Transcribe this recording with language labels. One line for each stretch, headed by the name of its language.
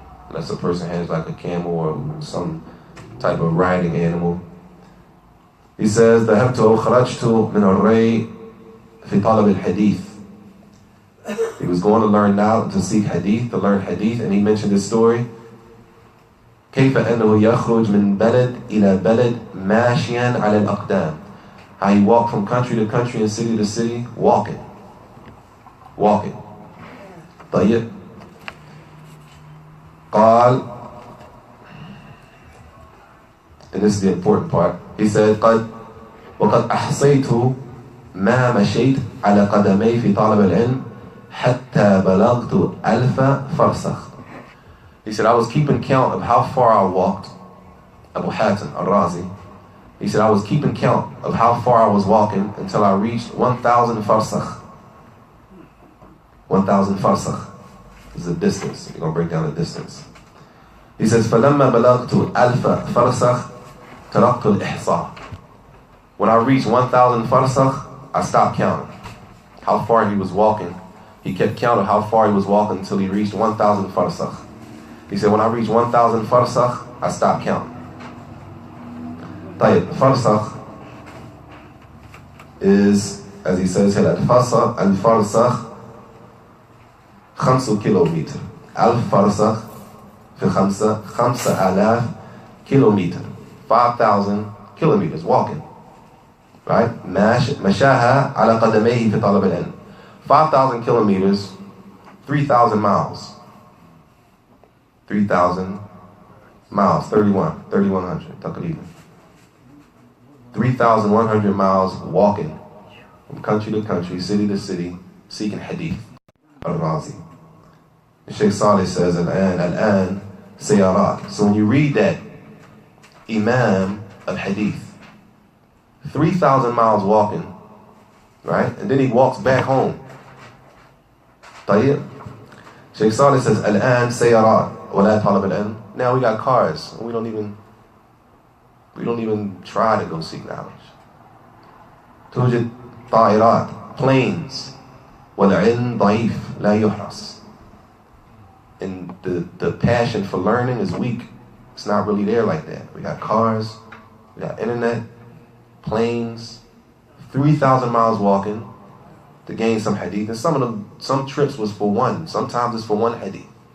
English: Unless a person has like a camel or some type of riding animal. He says,
Arabic: ذهبت وخرجت من الري في طلب الحديث.
English: He was going to learn now to seek hadith, to learn hadith, and he mentioned this story.
Arabic: كيف أنه يخرج من بلد إلى بلد ماشيا على الأقدام.
English: How he walked from country to country and city to city, walking.
Arabic: طيب.
English: قال, and this is the important part. He said,
Arabic: وقد أحصيت ما مشيت على قدمي في طلب العلم حتى بلغت 1000 فرسخ.
English: He said, I was keeping count of how far I walked. Abu Hatim al-Razi. He said, I was keeping count of how far I was walking until I reached 1,000 farsakh. 1,000 farsakh is the distance. You're going to break down the distance. He says,
Arabic: فَلَمَّا بَلَغْتُ
English: 1000 farsakh
Arabic: تَرَقْتُ الْإِحْصَى.
English: When I reached 1,000 farsakh, I stopped counting how far he was walking. He kept count of how far he was walking until he reached 1,000 farsakh. He said, when I reached 1,000 farsakh, I stopped counting. طيب, farsakh is, as he says here, al-farsakh 5 كيلومتر.
Arabic: Al-farsakh في 5,000 كيلومتر.
English: 5,000 kilometers walking. Right?
Arabic: مشاها على قدميه في طلب العلم.
English: 5,000 kilometers, 3,000 miles. 3,000 miles, 3,100 تقريبا. 3,100 miles walking from country to country, city to city, seeking hadith. Al-Razi. Sheikh Salih says, Al-An, Sayarat. So when you read that, Imam of hadith, 3,000 miles walking, right? And then he walks back home. طيب. Sheikh Salih says, Al-An, Sayarat.
Arabic: ولا طلب العلم.
English: Now we got cars, and we don't even try to go seek knowledge.
Arabic: توجد طائرات, planes. والعلم ضعيف لا يحرص.
English: And the passion for learning is weak. It's not really there like that. We got cars, we got internet, planes, 3,000 miles walking to gain some hadith. And some trips was for one. Sometimes it's for one hadith.